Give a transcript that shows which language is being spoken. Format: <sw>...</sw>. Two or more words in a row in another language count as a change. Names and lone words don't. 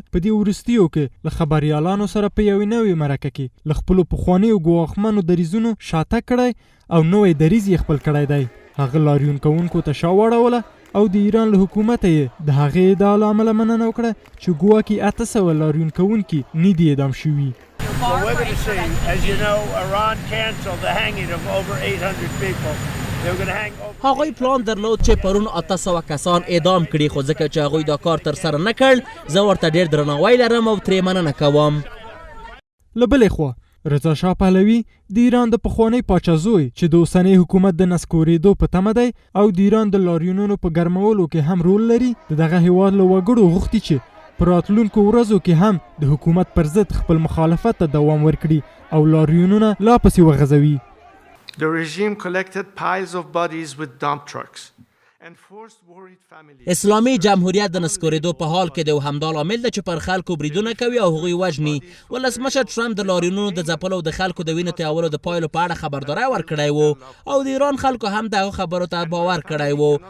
<ps>په دې وروستیو کې له خبریالانو سره په یوې نوې مرکه کې له خپلو پخوانیو ګواښمنو دریځونو شاتګ کړی او نوی دریځ یې خپل کړی دی. هغه لاریون کوونکو ته شا واړوله او د ایران له حکومته یې د هغې ادعا له امله مننه وکړه چې ګواکې 800 لاریون کوونکي نه دي اعدام شوي.</ps> <en>Well, we're going to see. As you know, Iran canceled the hanging of over 800 people. They were going to hang over...</en> <ps>هغوی پلان درلود چې پرون 800 کسان اعدام کړي، خو ځکه چې هغوی دا کار ترسره نه کړ، زه ورته ډېر درناوی لرم او ترې مننه کوم. له بلې خوا رضا شاه پهلوي د ایران د پخوانی پاچا زوی چې د اوسنی حکومت د نسکورېدو په تمه دی او د ایران د لاریونونو په ګرمولو کې هم رول لري، د دغه هیواد له وګړو غوښتي چې په راتلونکو ورځو کې هم د حکومت پر ضد خپل مخالفت ته دوام ورکړي او لاریونونه لا پسې وغځوي.</ps> <en>The regime collected piles of bodies with dump trucks.</en> <ps>اسلامي جمهوریت د نسکورېدو په حال کې د همدا لامل ده چې پر خلکو بریدونه کوي او هغوی وژني. ولسمشر ټرمپ د لاریونونو د ځپلو او د خلکو د وینو تویولو د پایلو په اړه خبرداری ورکړی و او د ایران خلکو هم دغه خبرو ته باور کړی و.</ps>